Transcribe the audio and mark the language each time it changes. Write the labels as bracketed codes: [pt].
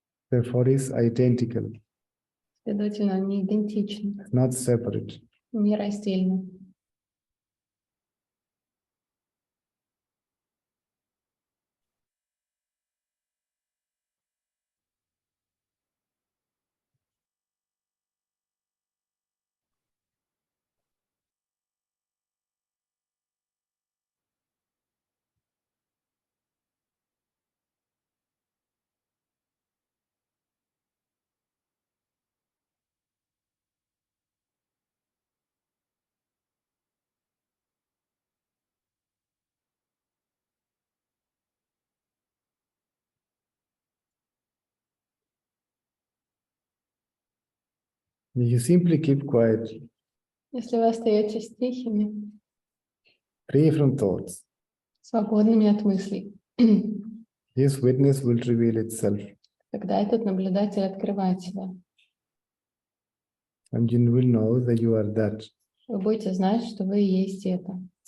[en] Therefore, is identical, [ru] Следовательно, они идентичны, [en] not separate. [ru] не раздельны. [en] You simply keep quiet, [ru] Если вы остаетесь тихими, [en] free from thoughts. [ru] свободными от мыслей, [en] This witness will reveal itself, [ru] тогда этот наблюдатель открывает себя. [en] and you will know that you are that. [ru] Вы будете знать, что вы и есть это.